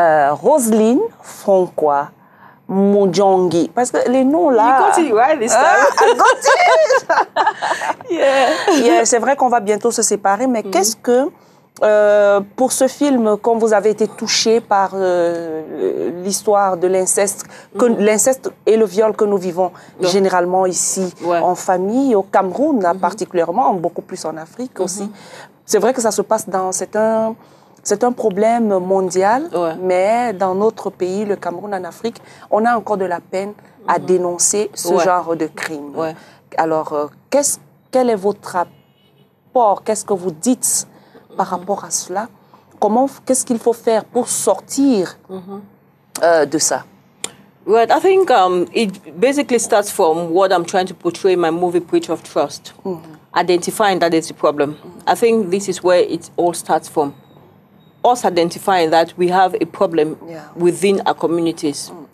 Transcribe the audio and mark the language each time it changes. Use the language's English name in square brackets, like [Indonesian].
[French] Roselyne Francois Mundjongi. Parce que les noms là. [English] You got it right this time. I got it. [French] Yeah, c'est vrai qu'on va bientôt se séparer, mais qu'est-ce que, pour ce film, quand vous avez été touché par l'histoire de l'inceste, l'inceste et le viol que nous vivons généralement ici en famille, au Cameroun particulièrement, beaucoup plus en Afrique aussi. C'est vrai que ça se passe dans... C'est un problème mondial, mais dans notre pays, le Cameroun en Afrique, on a encore de la peine à dénoncer ce genre de crime. Alors, quel est votre rapport? Qu'est-ce que vous dites par rapport à cela? Qu'est-ce qu'il faut faire pour sortir de ça? [English] Right, I think it basically starts from what I'm trying to portray in my movie, Breach of Trust. Identifying that it's a problem. I think this is where it all starts from. Us identifying that we have a problem within our communities.